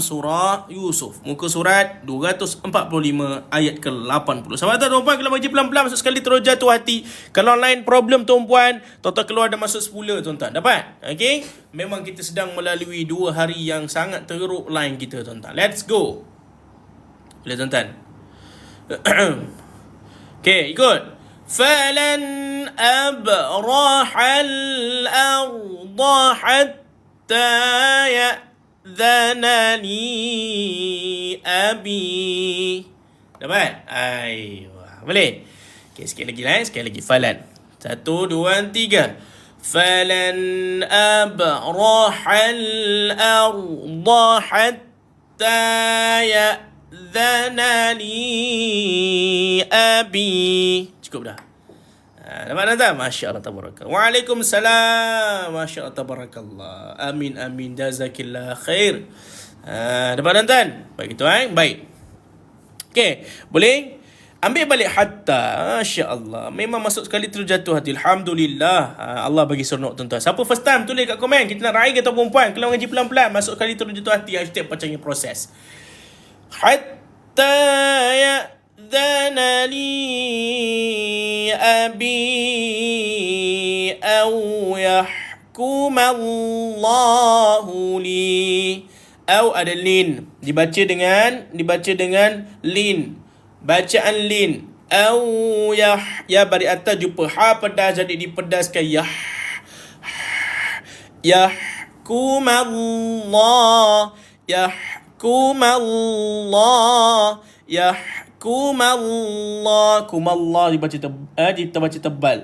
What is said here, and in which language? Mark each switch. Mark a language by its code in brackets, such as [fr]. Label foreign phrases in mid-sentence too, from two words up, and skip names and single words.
[ms] Surah Yusuf, muka surat 245 ayat ke-80. Sama tuan-puan, kalau baca pelan-pelan masuk sekali terus jatuh hati. Kalau [en] line problem [ms] tuan-puan, tuan-tuan keluar dan masuk semula tuan-tuan. Dapat? Okey? Memang kita sedang melalui 2 hari yang sangat teruk line kita tuan-tuan. [en] Let's go. [ms] Boleh tuan-tuan? Okey, ikut. [ar] فلن أبرح الأرض حتى يأذن لي أبي. [ms] Dapat? Ayuh. Boleh? Okey, sikit lagi lah. Sekali lagi. Falan. 1, 2, 3. [ar] فلن أبرح الأرض حتى يأذن لي أبي. [ms] Cukup dah. Dapat tuan? [ar] ما شاء الله، تبارك الله. [ms] Waalaikumsalam. [ar] ما شاء الله، تبارك الله. [ms] Amin, amin. [ar] جزاك الله خير. [ms] Dapat tuan? Baik tuan. Baik. Okey, boleh? Ambil balik hatta. [ar] ما شاء الله. [ms] Memang masuk sekali terus jatuh hati. Alhamdulillah. Allah bagi seronok tuan-tuan. Siapa [en] first time [ms] tulis kat komen. Kita nak raih ke ataupun perempuan. Kalau ngaji pelan-pelan, masuk sekali terus jatuh hati. Hashtag pacangnya proses. [ar] حتى يأذن لي أبي أو يحكم الله لي. [ms] Au ada lin. Dibaca dengan lin. Bacaan lin. Au ya bari atas jumpa ha pedas, jadi dipedaskan yahkumallah, kumallah dibaca tebal.